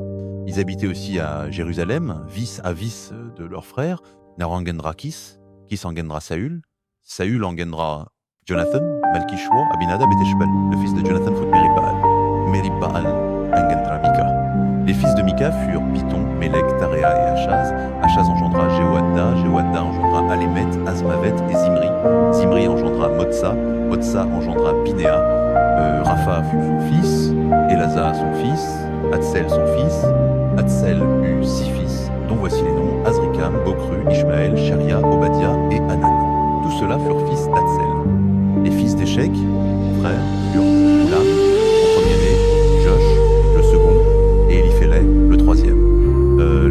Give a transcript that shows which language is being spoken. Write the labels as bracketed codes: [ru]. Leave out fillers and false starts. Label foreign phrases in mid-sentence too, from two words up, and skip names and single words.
[fr] Ils habitaient aussi à Jérusalem, vis à vis de leur frère. Ner engendra Kis, Kis engendra Saül, Saül engendra Jonathan, Malkishua, Abinadab et Teshbel. Le fils de Jonathan fut Meribaal engendra Mika. Les fils de Mika furent Piton, Mélec, Taréa et Achaz. Achaz engendra Jehoadda, Jehoadda engendra Alémet, Azmavet et Zimri. Zimri engendra Motsa, Motsa engendra Binéa. Rapha fut son fils, Elasa son fils, Hatsel son fils. Hatsel eut 6 fils, dont voici les noms: Azrikam, Bokru, Ishmaël, Sheria, Obadiah et Hanan. Tous ceux-là furent fils d'Hatsel. Les fils d'Échec, frères, furent Ulam, son premier-né, Josh, le second, et Eliphélet, le troisième.